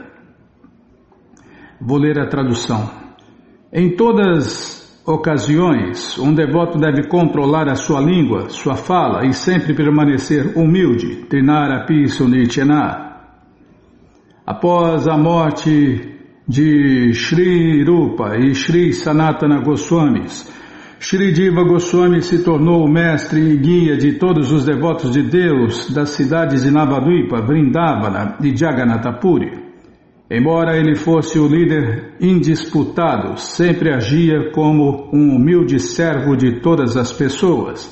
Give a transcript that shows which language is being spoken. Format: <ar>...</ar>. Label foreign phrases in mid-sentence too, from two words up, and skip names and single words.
<pt>Vou ler a tradução. Em todas ocasiões, um devoto deve controlar a sua língua, sua fala e sempre permanecer humilde.</pt> <sa>तृणादपि सुनीचेन.</sa> <pt>Após a morte de Shri Rupa e Shri Sanatana Goswamis, Shri Diva Goswami se tornou o mestre e guia de todos os devotos de Deus das cidades de Navadvipa, Vrindavana e Jagannatha Puri. Embora ele fosse o líder indisputado, sempre agia como um humilde servo de todas as pessoas.</pt>